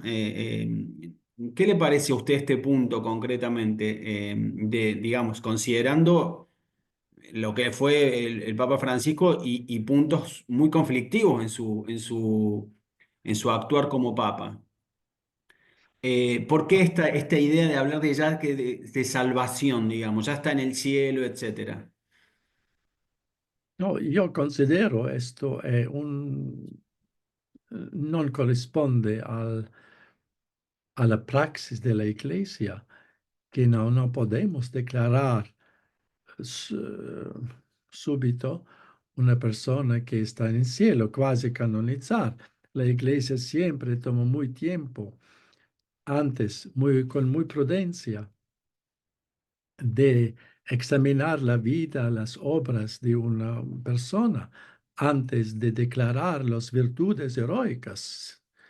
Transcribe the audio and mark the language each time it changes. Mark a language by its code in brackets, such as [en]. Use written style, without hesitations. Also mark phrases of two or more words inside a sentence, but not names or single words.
[es] ¿Qué le parece a usted este punto concretamente, digamos, considerando lo que fue el Papa Francisco y puntos muy conflictivos en su actuar como Papa? ¿Por qué esta idea de hablar de ya que de salvación, digamos, ya está en el cielo, etcétera? [it] No, io considero esto non corrisponde alla praxis della Iglesia, che non [es] podemos declarar [it] subito una persona [es] que está en el cielo, [it] quasi canonizar. [es] La Iglesia siempre tomó muy tiempo antes, con muy prudencia, de examinar la vida, las obras de una persona antes de declarar las virtudes heroicas.